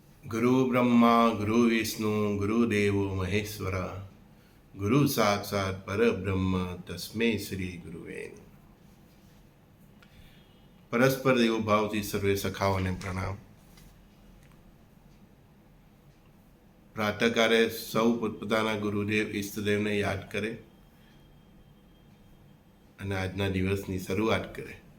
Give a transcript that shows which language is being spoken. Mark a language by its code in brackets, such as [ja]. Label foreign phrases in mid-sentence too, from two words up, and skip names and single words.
[sa] गुरु ब्रह्मा गुरु विष्णु गुरुदेवो महेश्वर गुरु साक्षात परब्रह्म तस्मै श्री गुरुवे नमः। [gu] પરસ્પર દેવો ભાવથી સર્વે સખાઓને પ્રણામ। પ્રાતઃકાળે સૌ પોતપોતાના ગુરુદેવ ઈષ્ટદેવને યાદ કરે અને આજના દિવસની શરૂઆત કરે।